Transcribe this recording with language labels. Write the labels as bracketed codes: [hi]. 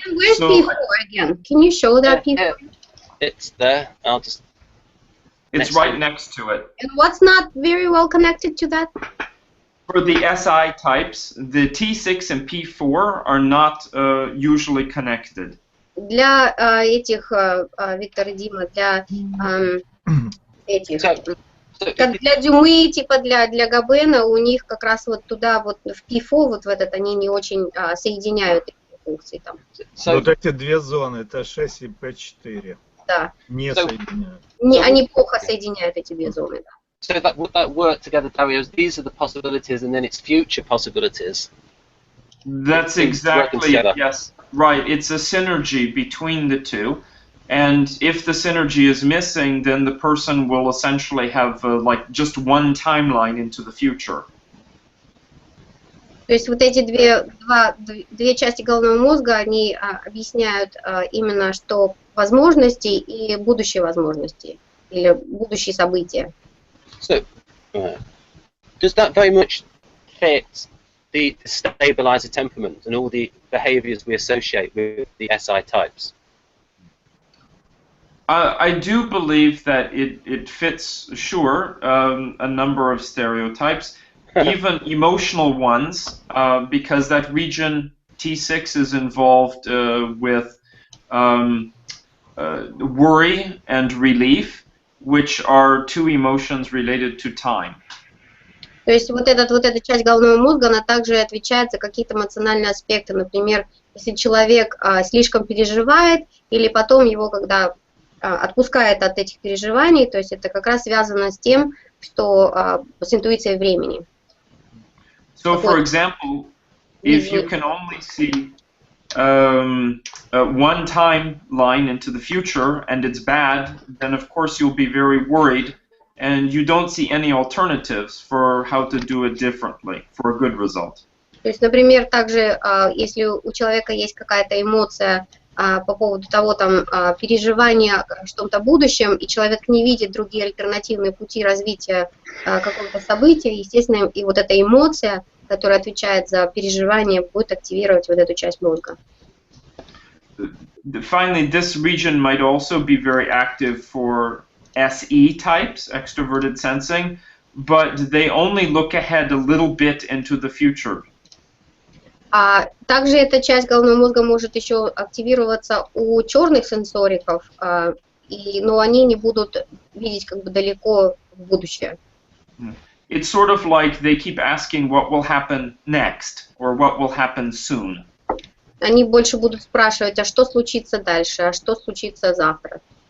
[en] where's P4 again? Can you show that P4? It's there. I'll just... It's right next to it. And what's not very well connected to that? For the SI types, the T6 and P4 are not usually connected. [ru] Для этих, Виктор и Дима, для этих, как для Дюмы, типа для Габена, у них как раз вот туда, вот в P4, вот в этот, они не очень соединяют эти функции там. Вот эти две зоны, T6 и P4, да. не соединяют. Они плохо соединяют эти две зоны, да. [en] So would that work together, Dario? These are the possibilities, and then it's future possibilities. That's exactly it, yes. Right, it's a synergy between the two. And if the synergy is missing, then the person will essentially have like just one timeline into the future. [ru] То есть вот эти две части головного мозга, они объясняют именно, что возможности и будущие возможности, или будущие события. [en] So, does that very much fit the stabilizer temperament and all the behaviors we associate with the SI types? I do believe that it fits, sure, a number of stereotypes, even emotional ones, because that region T6 is involved with worry and relief, which are two emotions related to time. [ru] То есть вот эта часть головного мозга, она также отвечает за какие-то эмоциональные аспекты. Например, если человек слишком переживает, или потом его, когда отпускает от этих переживаний, то есть это как раз связано с тем, что с интуицией времени. [en] So, for example, if you can only see one timeline into the future and it's bad, then of course you'll be very worried and you don't see any alternatives for how to do it differently for a good result. [ru] То есть, например, также, если у человека есть какая-то эмоция по поводу того, там, переживания в том-то будущем, и человек не видит другие альтернативные пути развития какого-то события, естественно, и вот эта эмоция, которая отвечает за переживание, будет активировать вот эту часть мозга. [en] Finally, this region might also be very active for SE types, extroverted sensing, but they only look ahead a little bit into the future. [ru] Также эта часть головного мозга может еще активироваться у черных сенсориков, но они не будут видеть как бы далеко в будущее. [en] It's sort of like they keep asking what will happen next or what will happen soon. [ru] Они больше будут спрашивать, а что случится дальше, а что случится завтра.